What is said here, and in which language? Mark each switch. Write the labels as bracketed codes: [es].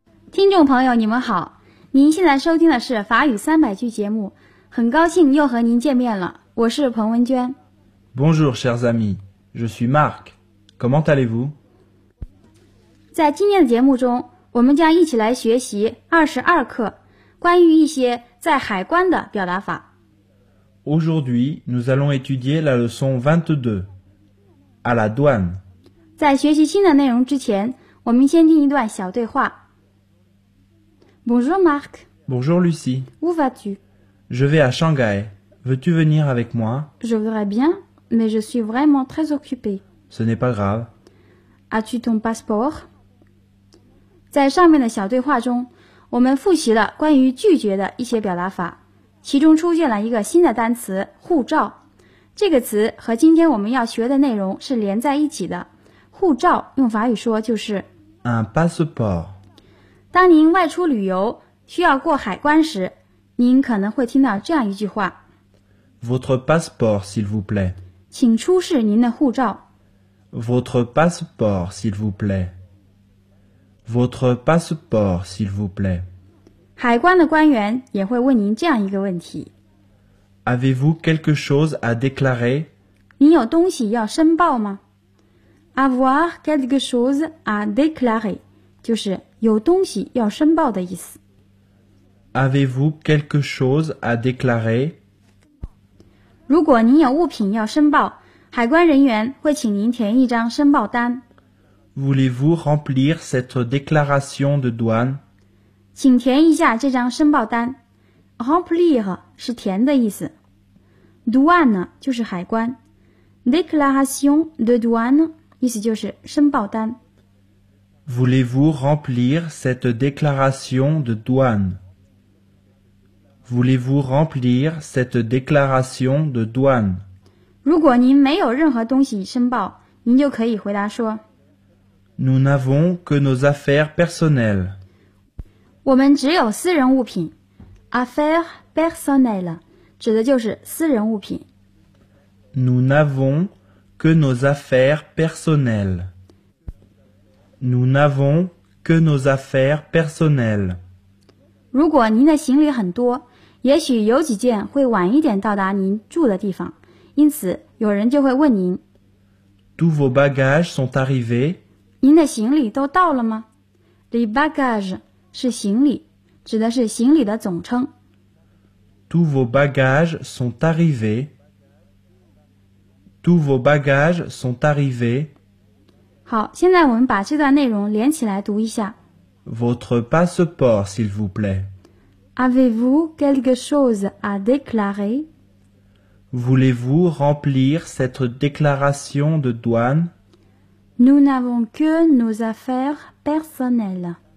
[zh] 听众朋友你们好，您现在收听的是法语三百句节目，很高兴又和您见面了，我是彭文娟。 [fr] Bonjour chers amis, je suis Marc, comment allez-vous? [zh] 在今天的节目中，我们将一起来学习22课关于一些在海关的表达法。 [fr] Aujourd'hui, nous allons étudier la leçon 22 à la douane. [zh] 在学习新的内容之前，我们先听一段小对话。 [fr] Bonjour Marc. Bonjour Lucie. Où vas-tu? Je vais à Shanghai. Veux-tu venir avec moi? Je voudrais bien, mais je suis vraiment très occupée. Ce n'est pas grave. As-tu ton passeport? [zh] 在上面的小对话中，我们复习了关于拒绝的一些表达法，其中出现了一个新的单词“护照”。这个词和今天我们要学的内容是连在一起的。护照用法语说就是 [fr] un passeport。 [zh] 当您外出旅游需要过海关时，您可能会听到这样一句话 [fr] Votre passeport, s'il vous plaît. [zh] 请出示您的护照。 [fr] Votre passeport, s'il vous plaît. Votre passeport, s'il vous plaît. [zh] 海关的官员也会问您这样一个问题 [fr] Avez-vous quelque chose à déclarer? [zh] 您有东西要申报吗 [fr] Avoir quelque chose à déclarer, [zh] 就是有东西要申报的意思。 [fr] Avez-vous quelque chose à déclarer? [zh] 如果您有物品要申报，海关人员会请您填一张申报单。 [fr] Voulez-vous remplir cette déclaration de douane? [zh] 请填一下这张申报单。 Remplir 是填的意思。Douane 就是海关。 Déclaration de douane 意思就是申报单。 [fr] Voulez-vous remplir cette déclaration de douane? Voulez-vous remplir cette déclaration de douane? [zh] 如果您没有任何东西申报，您就可以回答说 [fr] Nous n'avons que nos affaires personnelles. [zh] 我们只有私人物品。 Affaires personnelles 指的就是私人物品。 [fr] Nous n'avons que nos affaires personnelles. Nous n'avons que nos affaires personnelles. [zh] 如果您的行李很多，也许有几件会晚一点到达您住的地方，因此有人就会问您 [fr] Tous vos bagages sont arrivés? [zh] 您的行李都到了吗 Les bagages 是行李，指的是行李的总称。 [fr] Tous vos bagages sont arrivés? Tous vos bagages sont arrivés? [zh] 好，现在我们把这段内容连起来读一下。 [fr] Votre passeport, s'il vous plaît. Avez-vous quelque chose à déclarer? Voulez-vous remplir cette déclaration de douane? Nous n'avons que nos affaires personnelles.